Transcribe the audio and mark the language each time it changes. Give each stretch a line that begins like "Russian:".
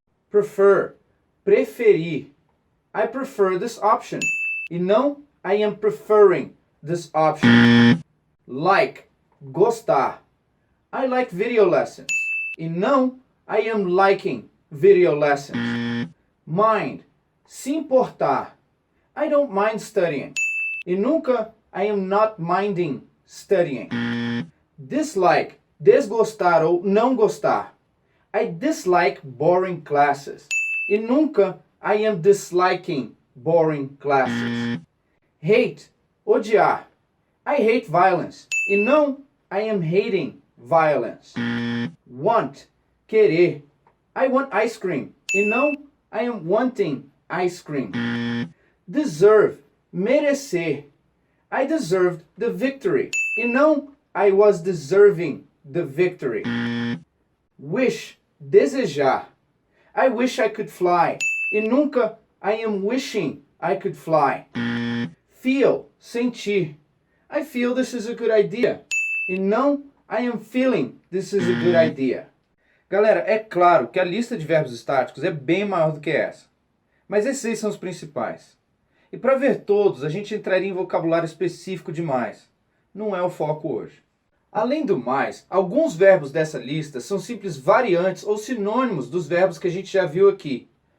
English: Prefer, preferir. I prefer this option.
Portuguese: E não
English: I am preferring this option. Like, gostar. I like video lessons.
Portuguese: E não
English: I am liking video lessons. Mind, se importar. I don't mind studying.
Portuguese: E nunca
English: I am not minding studying.
Portuguese: Dislike, desgostar ou não gostar.
English: I dislike boring classes.
Portuguese: E nunca
English: I am disliking boring classes. Hate, odiar. I hate violence.
Portuguese: E não
English: I am hating violence. Want, querer. I want ice cream.
Portuguese: E não
English: I am wanting ice cream. Deserve, merecer. I deserved the victory.
Portuguese: E não
English: I was deserving the victory. Wish, desejar. I wish I could fly.
Portuguese: E nunca
English: I am wishing I could fly. Feel, sentir. I feel this is a good idea.
Portuguese: E não
English: I am feeling this is a good idea.
Portuguese: Galera, é claro que a lista de verbos estáticos é bem maior do que essa. Mas esses aí são os principais. E para ver todos, a gente entraria em vocabulário específico demais. Não é o foco hoje. Além do mais, alguns verbos dessa lista são simples variantes ou sinônimos dos verbos que a gente já viu aqui.